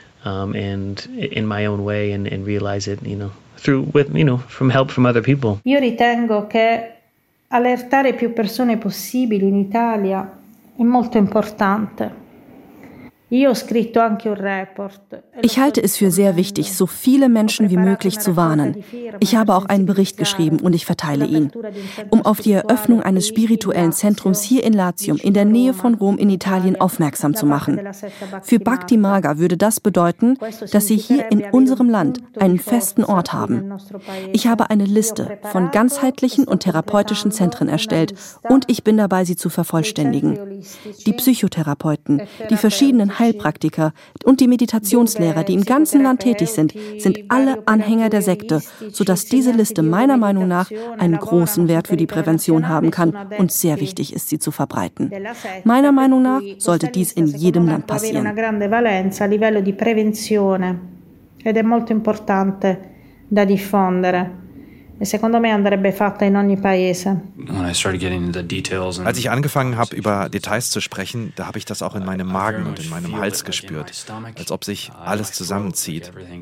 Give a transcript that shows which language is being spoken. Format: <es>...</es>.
<en>And in my own way and realize it, from help from other people.</en> <it>Io ritengo che allertare più persone possibili in Italia è molto importante.</it> <de>Ich halte es für sehr wichtig, so viele Menschen wie möglich zu warnen. Ich habe auch einen Bericht geschrieben und ich verteile ihn. Um auf die Eröffnung eines spirituellen Zentrums hier in Latium, in der Nähe von Rom in Italien, aufmerksam zu machen. Für Bhakti Marga würde das bedeuten, dass sie hier in unserem Land einen festen Ort haben. Ich habe eine Liste von ganzheitlichen und therapeutischen Zentren erstellt und ich bin dabei, sie zu vervollständigen. Die Psychotherapeuten, die verschiedenen Heilpraktiker und die Meditationslehrer, die im ganzen Land tätig sind, sind alle Anhänger der Sekte, sodass diese Liste meiner Meinung nach einen großen Wert für die Prävention haben kann und sehr wichtig ist, sie zu verbreiten. Meiner Meinung nach sollte dies in jedem Land passieren.</de> <it>Una grande valenza a livello di prevenzione ed è molto importante da diffondere.</it> <de>Als ich angefangen habe, über Details zu sprechen, da habe ich das auch in meinem Magen und in meinem Hals gespürt, als ob sich alles zusammenzieht.</de>